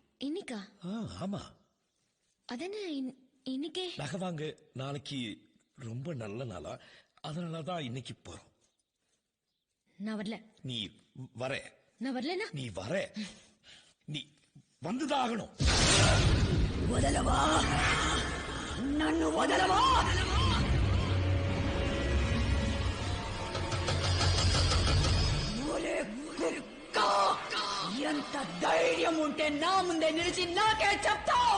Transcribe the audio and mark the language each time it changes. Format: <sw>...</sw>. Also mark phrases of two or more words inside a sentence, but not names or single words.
<ta>இன்னைக்கா? ஆமா. அதென்ன இன்னைக்கே? நகை வாங்க நாளைக்கு ரொம்ப நல்ல நாளா, அதனாலதான் இன்னைக்கு போறோம். நான் வரல. நீ வர. நான் வரலனா? நீ வர. நீ வந்துதான் ஆகணும்.</ta> <te>వదలవా నన్ను వదలవా ఎంత ధైర్యం ఉంటే నా ముందే నిలిచి నాకే చెప్తావు?</te>